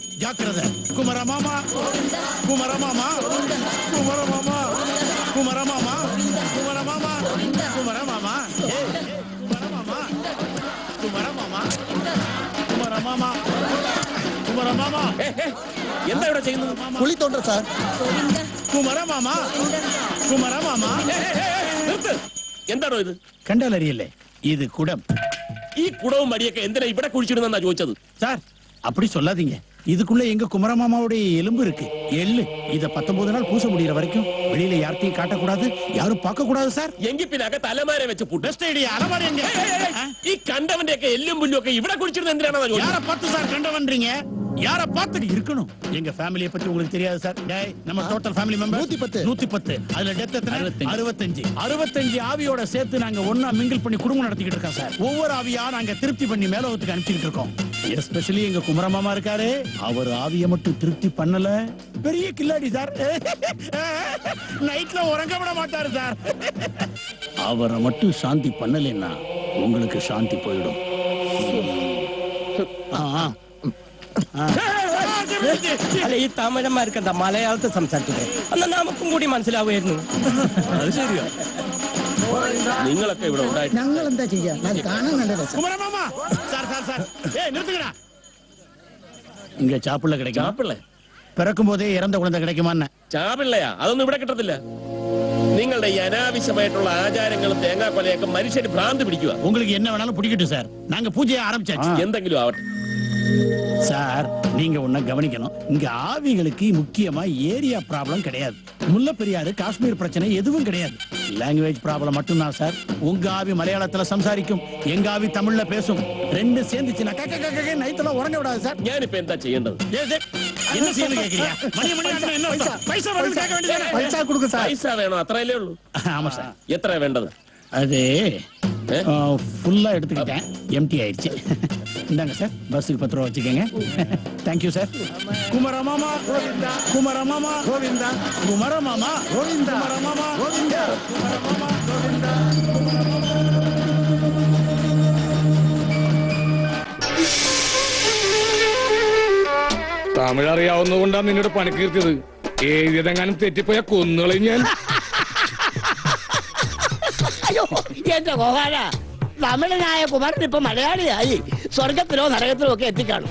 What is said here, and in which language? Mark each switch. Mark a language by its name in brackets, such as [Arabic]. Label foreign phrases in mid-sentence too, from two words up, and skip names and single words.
[Tamil] ஜாக்கிரதை. குமர மாமா, குமர மாமா, குமர மாமா, குமர மாமா, குமர மாமா, குமர மாமா, குமர மாமா, குமர மாமா, குமர மாமா, குமர மாமா. [Malayalam] എന്താ ഇവിടെ ചെയ്യുന്നത്? കുളി തോണ്ട സാർ. കുമര മാമാ, കുമര മാമാ. എന്താണോ ഇത്? കണ്ടാൽ അറിയില്ലേ, ഇത് കുടം. ഈ കുടവും മടിയൊക്കെ എന്തിനാ ഇവിടെ കുഴിച്ചിടുന്നാ ചോദിച്ചത്? [Tamil] சார், அப்படி சொல்லாதீங்க. இதுக்குள்ள எங்க குமரமாமாவுடைய எலும்பு இருக்கு, எள்ளு. இத 19 நாள் பூச முடியற வரைக்கும் வெளியில யார்த்தையும் காட்டக்கூடாது, யாரும் பார்க்க கூடாது சார். [Malayalam] എങ്കിൽ പിന്നെ അകത്ത് അലമാര വെച്ച് പൂട്ട്. [English] best idea. [Tamil] அலமாரி எங்க? [Malayalam] ഈ കണ്ടവന്റെ ഒക്കെ എല്ലും പുല്ലും ഒക്കെ ഇവിടെ കുഴിച്ചിടുന്നത് എന്തിനാണെന്നാ ചോദിച്ചത്? [Tamil] யார பார்த்து சார் கண்டவன்றீங்க? யார பார்த்து இருக்கணும். எங்க ஃபேமிலியை பத்தி உங்களுக்கு தெரியாது சார். டேய், நம்ம [English] total family member [Tamil] 110. அதுல டெத் எத்தனை? 65 ஆவியோட சேர்த்து நாங்க ஒண்ணா மிங்கிள் பண்ணி குடும்பம் நடத்திக்கிட்டு இருக்கோம் சார். ஒவ்வொரு ஆவியா நாங்க திருப்தி பண்ணி மேலோகத்துக்கு அனுப்பிச்சிட்டு இருக்கோம். எஸ்பெஷலி எங்க குமரமாமா இருக்காரு, அவர் ஆவிய மட்டும் திருப்தி பண்ணல, பெரிய கில்லாடி சார். நைட்ல உறங்க விட மாட்டாரு சார். அவரை மட்டும் சாந்தி பண்ணலைன்னா உங்களுக்கு சாந்தி போயிடும். [Malayalam] അല്ല ഈ തമിഴന്മാർക്കെന്താ മലയാളത്തിൽ സംസാരിച്ചത് എന്നാ നമുക്കും കൂടി മനസ്സിലാവുമായിരുന്നു. അത് ശരിയാ. നിങ്ങളൊക്കെ ഇവിടെ ഉണ്ടായിട്ട് ഞങ്ങൾ എന്താ ചെയ്യാ? അത് കാണാൻ നല്ല രസം. [Tamil] குமரமாமா சார் சார் சார் ஏய் நிறுத்துங்கடா. இங்க சாப்பிள்ள கிடைக்கும். [Malayalam] ചാപ്പിള്ളേ [Tamil] பிறக்கும் போதே இறந்த குழந்தை கிடைக்குமான்னு. [Malayalam] ചാപിള്ളയാ അതൊന്നും ഇവിടെ കിട്ടത്തില്ല. നിങ്ങളുടെ ഈ അനാവശ്യമായിട്ടുള്ള ആചാരങ്ങളും തേങ്ങാക്കൊലയൊക്കെ മനുഷ്യന് ഭ്രാന്ത് പിടിക്കുക. [Tamil] உங்களுக்கு என்ன வேணாலும் பிடிக்கட்டும் சார். நாங்க பூஜையை ஆரம்பிச்சாச்சு. [Malayalam] എന്തെങ്കിലും ஆவട്ടെ. [Tamil] சார் நீங்க ஒண்ணு கவனிக்கணும். இங்க ஆவிகளுக்கு முக்கியமா [English] area problem [Tamil] கிடையாது. முல்லை பெரியாறு காஷ்மீர் பிரச்சனை எதுவும் கிடையாது. [English] language problem [Tamil] மட்டும்தான் சார். உங்க ஆவி மலையாளத்துல சம்சாரிக்கும், எங்க ஆவி தமிழ்ல பேசும். ரெண்டு சேர்ந்துச்சுன்னா நைட்ல உறங்க விடாது சார். [Malayalam] ഞാനിപ്പോ എന്താ ചെയ്യേണ്ടത്? [Tamil] என்ன செய்யணும் கேக்குறியா? மணி மணி ஆனா என்ன அர்த்தம்? பைசா வேணும் கேட்க வேண்டியதானே? [Malayalam] പൈസ കൊടുക്കും സാർ. പൈസ വേണോ? അത്രയല്ലേ ഉള്ളൂ. [Tamil] ஆமா சார். [Malayalam] എത്ര വേണ്ടത്? [Tamil] அது ஃபுல்லா எடுத்துக்கிட்டேன், எம்டி ஆயிடுச்சு. இந்தாங்க சார், பஸ்ஸுக்கு 10 ரூபா வச்சுக்கோங்க. [English] thank you sir. [Tamil] குமரமாமா கோவிந்தா, குமரமாமா கோவிந்தா, குமரமாமா கோவிந்தா, குமரமாமா கோவிந்தா, குமரமாமா கோவிந்தா. [Malayalam] തമിഴ് അറിയാവുന്നതുകൊണ്ടാണ് നിന്നോട് പണിക്കീർത്തിയത്. എഴുതിയതെങ്ങാനും തെറ്റിപ്പോയ കൊന്നുകളയും ഞാൻ. അയ്യോ എന്റെ ഗോപാല, തമിഴനായ കുമാരൻ ഇപ്പൊ മലയാളിയായി സ്വർഗത്തിലോ നരകത്തിലോ ഒക്കെ എത്തിക്കാണും.